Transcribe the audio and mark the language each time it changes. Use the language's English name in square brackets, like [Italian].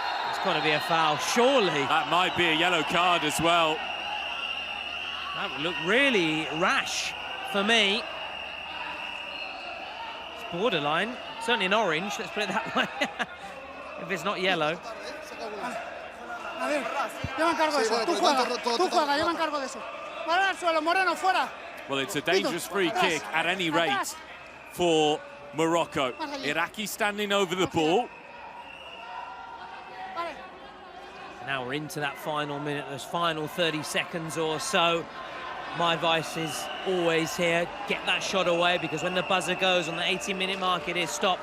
[English] It's got to be a foul, surely. That might be a yellow card as well. That would look really rash for me. It's borderline, certainly an orange, let's put it that way. If it's not yellow. [Spanish] A ver, yo me encargo de eso. Tú juega, yo me encargo de eso. Fuera al suelo, Moreno, fuera. [English] Well, it's a dangerous free kick at any rate for Morocco. Iraqi standing over the ball. Now we're into that final minute, those final 30 seconds or so. My advice is always here, get that shot away, because when the buzzer goes on the 18-minute mark, it is stopped.